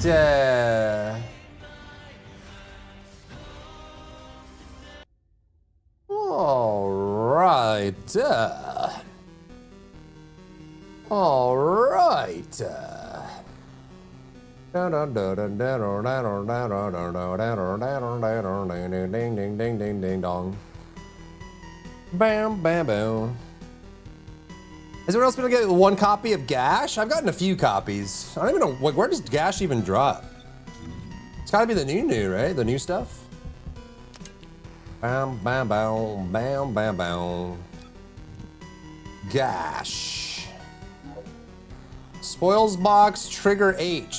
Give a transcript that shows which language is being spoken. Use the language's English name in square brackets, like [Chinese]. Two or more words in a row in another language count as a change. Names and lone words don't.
[English] All right. All right. Ding ding ding ding dong. Bam bam boom. Has anyone else been able to get one copy of Gash? I've gotten a few copies. I don't even know, like, where does Gash even drop? It's gotta be the new, right? The new stuff? Bam, bam, bam, bam, bam, bam. Gash. Spoils box, trigger H.